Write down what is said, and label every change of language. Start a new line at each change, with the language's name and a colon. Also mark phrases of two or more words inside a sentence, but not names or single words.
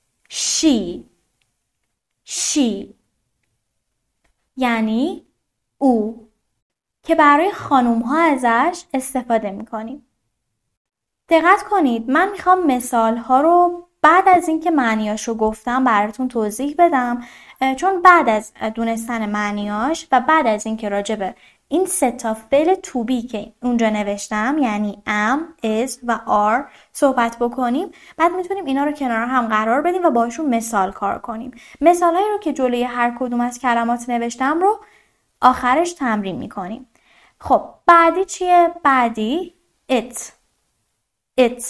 Persian: she یعنی او که برای خانوم ها ازش استفاده میکنیم. دقت کنید، من میخوام مثال ها رو بعد از اینکه معنیاش رو گفتم براتون توضیح بدم، چون بعد از دونستن معنیاش و بعد از اینکه راجع به این 3 تا فعل
English: to be
Persian: که اونجا نوشتم یعنی
English: am, is
Persian: و are صحبت بکنیم، بعد میتونیم اینا رو کنار هم قرار بدیم و باشون مثال کار کنیم. مثال هایی رو که جلوی هر کدوم از کلمات نوشتم رو آخرش تمرین میکنیم. خب بعدی چیه؟ بعدی it.